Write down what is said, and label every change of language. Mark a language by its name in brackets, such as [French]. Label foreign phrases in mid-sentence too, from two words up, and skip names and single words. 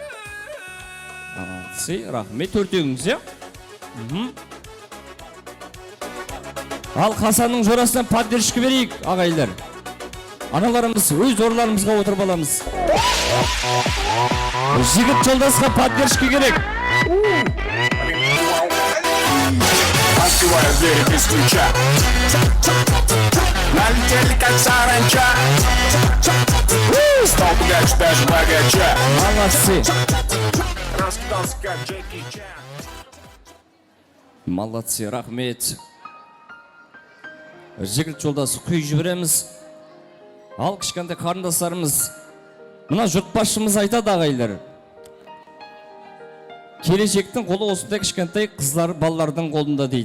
[Kazakh] Рахмет, төртеуіңіз, е? Ал Қасанның жорасынан поддержка берейік, ағайлар. Аналарымыз өз орларымызға отырып аламыз. Жігіт жолдасқа поддержка керек. [Russian] Открываю двери без ключа. Налетели как саранча. Стал пугать даже богача. Молодцы. Раскидал Оскар, Джеки Чан. Молодцы, [Kazakh] рахмет. Жігіт жолдасы күй жібереміз. Ал кішкентай қарындастарымыз. Мына жұртбасшымыз айтады ағайлар. Келешектің қолы осындай кішкентай қызлар балалардың қолында дейді.